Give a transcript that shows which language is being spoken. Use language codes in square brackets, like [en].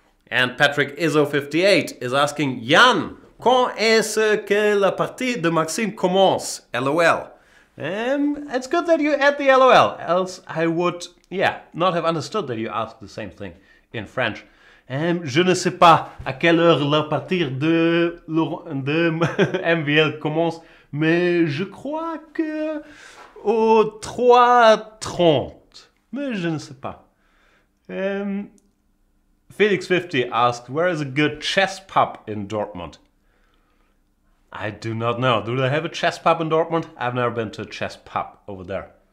[en] And Patrick Izzo58 is asking, Jan, [fr] quand est-ce que la partie de Maxime commence? LOL. [en] It's good that you add the LOL, else I would, not have understood that you asked the same thing in French. [fr] Je ne sais pas à quelle heure la partie de MVL commence, mais je crois que au 3:30. Mais je ne sais pas. [en] Felix50 asked, where is a good chess pub in Dortmund? I do not know. Do they have a chess pub in Dortmund? I've never been to a chess pub over there.